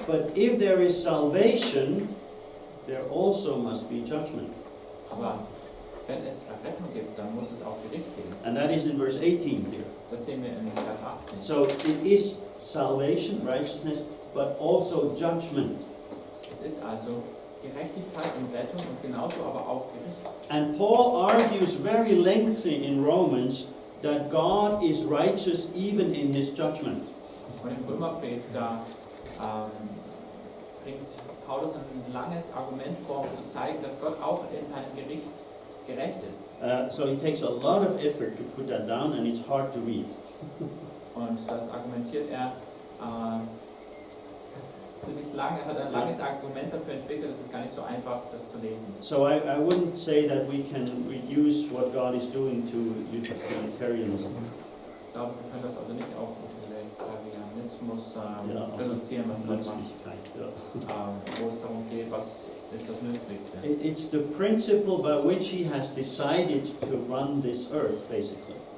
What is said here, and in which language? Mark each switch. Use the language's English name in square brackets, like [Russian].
[English] but if there is salvation, there also must be judgment. [German] Aber wenn es Errettung gibt, dann muss es auch Gericht geben. [English] And that is in verse 18 here. [German] Das sehen wir in Vers 18. [English] So it is salvation, righteousness, but also judgment. [German] Es ist also Gerechtigkeit und Rettung und genauso aber auch Gericht. [English] And Paul argues very lengthy in Romans that God is righteous even in his judgment. [German] Und im Römerbrief, da bringt Paulus ein langes Argument vor, um zu zeigen, dass Gott auch in seinem Gericht gerecht ist. [English] So he takes a lot of effort to put that down, and it's hard to read. [German] Und das argumentiert er ziemlich lange, hat ein langes Argument dafür entwickelt, es ist gar nicht so einfach, das zu lesen. [English] So I wouldn't say that we can reduce what God is doing to utilitarianism. [German] Ich glaube, wir können das also nicht auf Utilitarianismus Ja, also reduzieren, was Gott macht, Nützlichkeit, ja. wo es darum geht, was ist das Nützlichste. [English] It's the principle by which he has decided to run this earth, basically.